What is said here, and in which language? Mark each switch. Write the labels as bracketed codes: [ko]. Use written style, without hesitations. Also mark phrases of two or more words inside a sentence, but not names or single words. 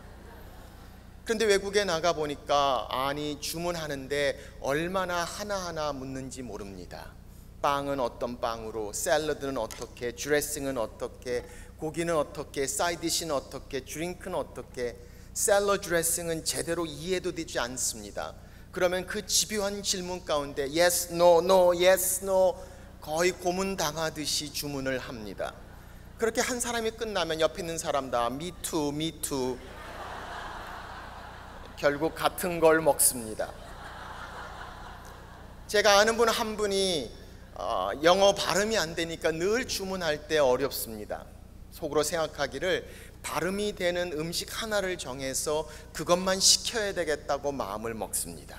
[ko] 그런데 외국에 나가보니까 아니 주문하는데 얼마나 하나하나 묻는지 모릅니다. 빵은 어떤 빵으로, 샐러드는 어떻게, 드레싱은 어떻게, 고기는 어떻게, 사이드디시는 어떻게, 드링크는 어떻게. 샐러드 드레싱은 제대로 이해도 되지 않습니다. 그러면 그 집요한 질문 가운데 [en] yes, no, no, yes, no [ko] 거의 고문당하듯이 주문을 합니다. 그렇게 한 사람이 끝나면 옆에 있는 사람 다 [en] me too, me too. [ko] 결국 같은 걸 먹습니다. 제가 아는 분 한 분이 영어 발음이 안 되니까 늘 주문할 때 어렵습니다. 속으로 생각하기를 발음이 되는 음식 하나를 정해서 그것만 시켜야 되겠다고 마음을 먹습니다.